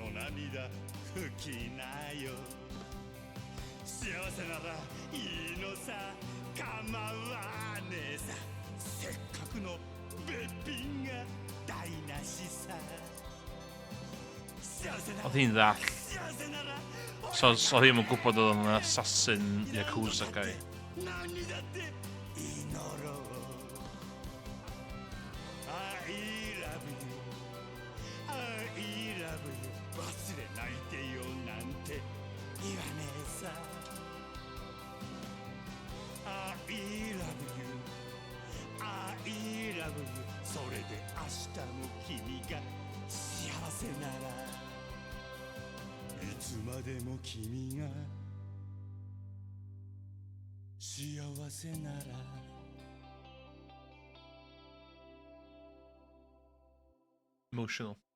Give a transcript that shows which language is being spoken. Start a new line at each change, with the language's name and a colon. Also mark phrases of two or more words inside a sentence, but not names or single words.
Japanese: 涙拭きなよ幸せならいいのさ構わねえさせっかくのべっぴんが台無しさ幸せな
Welsh: Oedd hi'n ddall.
Japanese: 幸せなら
Welsh: So oedd hi'n gwybod oedd o'n
English: assassin Yakuza guy.
Japanese: 何だって祈ろう
English: I love you I love you
Japanese: 忘れないでよなんて言わねえさ
English: I love you I love you
Japanese: それで明日も君が幸せならいつまでも君が幸せなら
English: Emotional.